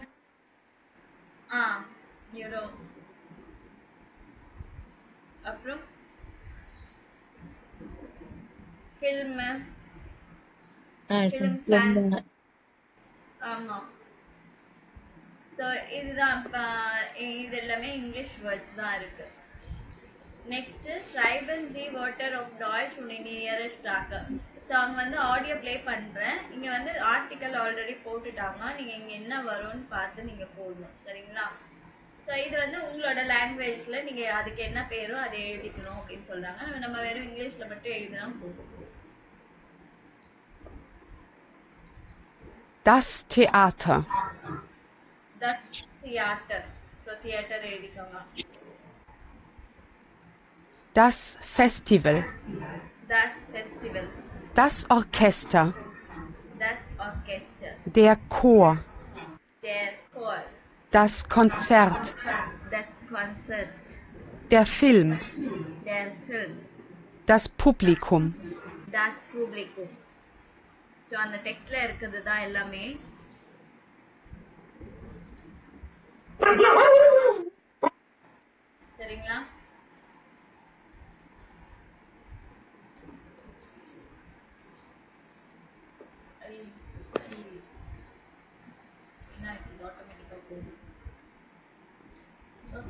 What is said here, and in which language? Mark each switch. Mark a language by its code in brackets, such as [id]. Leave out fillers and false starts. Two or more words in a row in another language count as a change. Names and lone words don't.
[ta] யூரோ. அப்புறம் ஃபில்ம். ஆமாம். ஸோ இதுதான் இது எல்லாமே [en] English words [ta] தான் இருக்கு. [de] நெக்ஸ்ட் schreiben Sie Wörter auf Deutsch und in Ihrer Sprache. [ta] ஸோ அவங்க வந்து ஆடியோ ப்ளே பண்ணுறேன். இங்கே வந்து ஆர்டிக்கல் ஆல்ரெடி போட்டுட்டாங்க. நீங்கள் இங்கே என்ன வரும்னு பார்த்து நீங்கள் போடணும். சரிங்களா? ஸோ இது வந்து உங்களோட லாங்குவேஜில் நீங்கள் அதுக்கு என்ன பேரோ அதை எழுதிக்கணும் அப்படின்னு சொல்கிறாங்க. நம்ம வெறும் இங்கிலீஷில் மட்டும் எழுதினா போதும். [de] Das Theater. Das Theater. So Theater [ta] எழுதிக்கோங்க. [de] Das Festival. Das Festival. Das Orchester. Das Orchester. Der Chor. Der Chor. Das Konzert. Das Konzert. Der Film. Der Film. Das Publikum. Das Publikum. [ta] ஸோ அந்த டெக்ஸ்ட்ல இருக்குது தான் எல்லாமே. சரிங்களா? ஓகே.